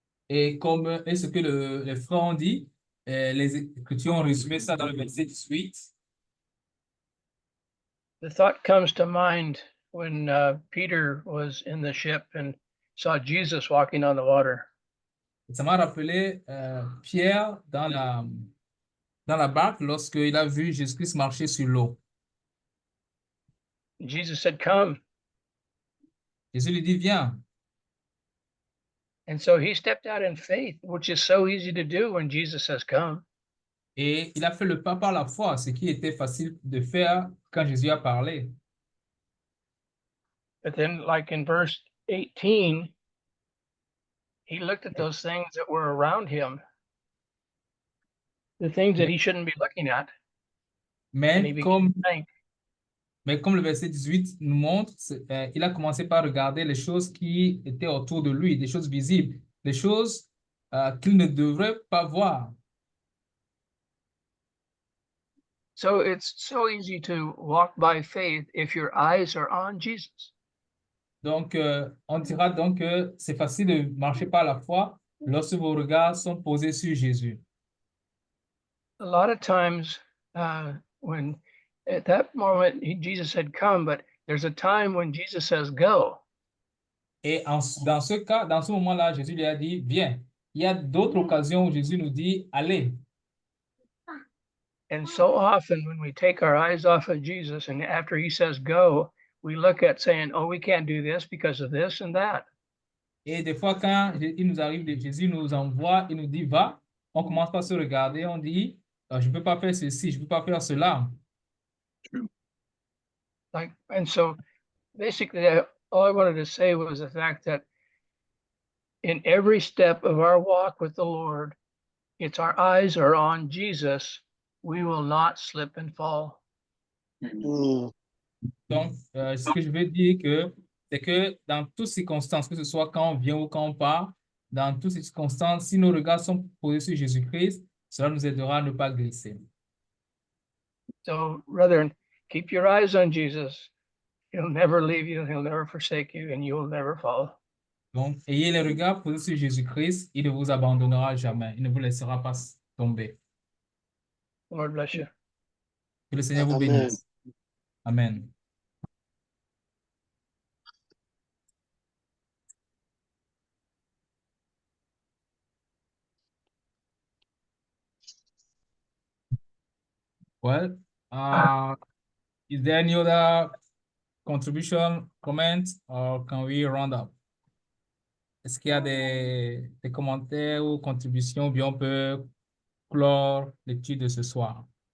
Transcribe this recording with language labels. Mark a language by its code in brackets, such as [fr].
[fr] Et ce que les frères ont dit, les Écritures ont résumé ça dans le verset 18. [en] The thought comes to mind when Peter was in the ship and saw Jesus walking on the water. [fr] Ça m'a rappelé Pierre dans la barque lorsqu'il a vu Jésus-Christ marcher sur l'eau. [en] Jesus said, "Come." [fr] Jésus lui dit, viens. [en] And so he stepped out in faith, which is so easy to do when Jesus says, "Come." [fr] Et il a fait le pas par la foi, ce qui était facile de faire quand Jésus a parlé. [en] But then, like in verse 18, he looked at those things that were around him, the things that he shouldn't be looking at, and he [fr] Mais [en] began [fr] comme, [en] to think. [fr] mais comme le verset 18 nous montre, il a commencé par regarder les choses qui étaient autour de lui, des choses visibles, des choses qu'il ne devrait pas voir. [en] So it's so easy to walk by faith if your eyes are on Jesus. [fr] Donc, on dira donc que c'est facile de marcher par la foi lorsque vos regards sont posés sur Jésus. [en] A lot of times, when at that moment Jesus said, "Come," but there's a time when Jesus says, "Go." [fr] Et dans ce cas, dans ce moment-là, Jésus lui a dit, viens. Il y a d'autres occasions où Jésus nous dit, allez. [en] And so often when we take our eyes off of Jesus and after he says go, we look at saying, "Oh, we can't do this because of this and that." [fr] Et des fois, quand il nous arrive, Jésus nous envoie, il nous dit, va, on commence par se regarder, on dit, je ne peux pas faire ceci, je ne peux pas faire cela. [en] And so basically all I wanted to say was the fact that in every step of our walk with the Lord, it's our eyes are on Jesus. We will not slip and fall. Mm. [fr] Donc, ce que je veux dire c'est que dans toutes circonstances, que ce soit quand on vient ou quand on part, dans toutes ces circonstances, si nos regards sont posés sur Jésus-Christ, cela nous aidera à ne pas glisser. [en] So, brethren, keep your eyes on Jesus. He'll never leave you. He'll never forsake you, and you will never fall. [fr] Donc, ayez les regards posés sur Jésus-Christ, il ne vous abandonnera jamais, il ne vous laissera pas tomber. [en] Lord bless you. [fr] Que le Seigneur vous [en] Amen. [fr] bénisse. Amen. [en] Well, is there any other contribution, comment, or can we round up? [fr] Est-ce qu'il y a des commentaires ou contributions, ou bien on peut clore l'étude de ce soir?